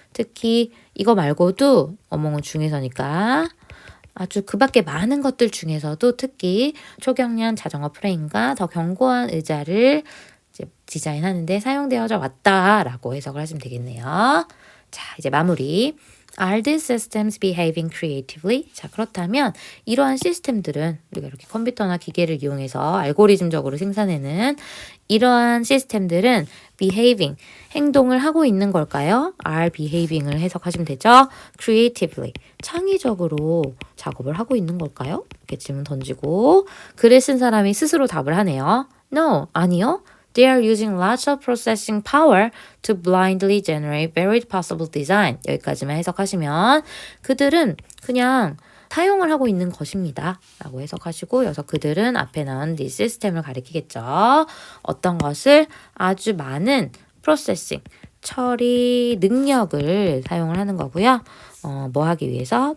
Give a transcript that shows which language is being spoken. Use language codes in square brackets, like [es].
[ko] 특히 이거 말고도 among은 중에서니까 아주 그 밖에 많은 것들 중에서도 특히 초경량 자전거 프레임과 더 견고한 의자를 이제 디자인하는데 사용되어져 왔다라고 해석을 하시면 되겠네요. 자, 이제 마무리. [en] Are these systems behaving creatively? [ko] 자, 그렇다면 이러한 시스템들은 우리가 이렇게 컴퓨터나 기계를 이용해서 알고리즘적으로 생산해낸 이러한 시스템들은 behaving, 행동을 하고 있는 걸까요? [en] are behaving [ko] 을 해석하시면 되죠. creatively, 창의적으로 작업을 하고 있는 걸까요? 이렇게 질문 던지고 글을 쓴 사람이 스스로 답을 하네요. [en] No, [ko] 아니요. [en] They are using lots of processing power to blindly generate varied possible design. [ko] 여기까지만 해석하시면 그들은 그냥 사용을 하고 있는 것입니다. 라고 해석하시고 여기서 그들은 앞에 나온 이 시스템을 가리키겠죠. 어떤 것을 아주 많은 프로세싱, 처리 능력을 사용을 하는 거고요. 뭐 하기 위해서?